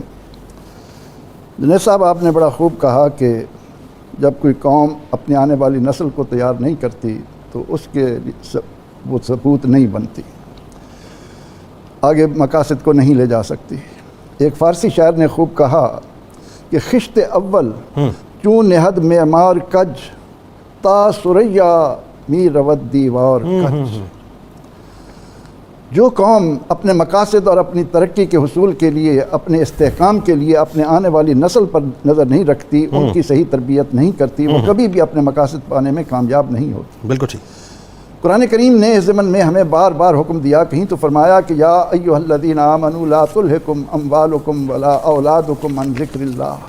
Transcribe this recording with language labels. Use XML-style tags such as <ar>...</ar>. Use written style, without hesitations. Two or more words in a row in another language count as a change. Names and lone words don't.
<ur>جنید صاحب، آپ نے بڑا خوب کہا کہ جب کوئی قوم اپنی آنے والی نسل کو تیار نہیں کرتی تو اس کے وہ ثبوت نہیں بنتی، آگے مقاصد کو نہیں لے جا سکتی۔ ایک فارسی شاعر نے خوب کہا کہ</ur> <fa>خشت اول چون نہد معمار کج، تا سریا می رود دیوار کج۔</fa> <ur>جو قوم اپنے مقاصد اور اپنی ترقی کے حصول کے لیے، اپنے استحکام کے لیے اپنے آنے والی نسل پر نظر نہیں رکھتی، ان کی صحیح تربیت نہیں کرتی، وہ کبھی بھی اپنے مقاصد پانے میں کامیاب نہیں ہوتی۔ بالکل ٹھیک۔ قرآن کریم نے اس ضمن میں ہمیں بار بار حکم دیا، کہیں تو فرمایا کہ</ur> <ar>یا ایھا الذین آمنوا لا تلھکم اموالکم ولا اولادکم عن ذکر اللہ۔</ar>